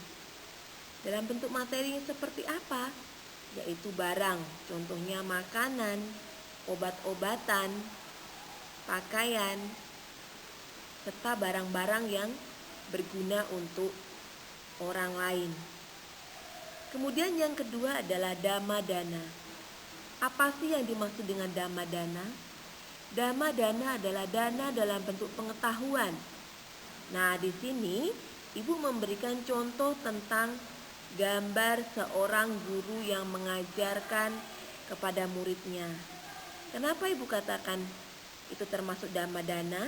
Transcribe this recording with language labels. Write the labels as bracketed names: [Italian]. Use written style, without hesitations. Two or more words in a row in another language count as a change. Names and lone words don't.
[Indonesian] Dalam bentuk materi seperti apa? Yaitu barang, contohnya makanan, obat-obatan, pakaian, serta barang-barang yang berguna untuk orang lain. Kemudian yang kedua adalah Dhamma dana. Apa sih yang dimaksud dengan Dhamma dana? Dhamma dana adalah dana dalam bentuk pengetahuan. Nah, di sini Ibu memberikan contoh tentang gambar seorang guru yang mengajarkan kepada muridnya. Kenapa Ibu katakan itu termasuk Dhamma dana?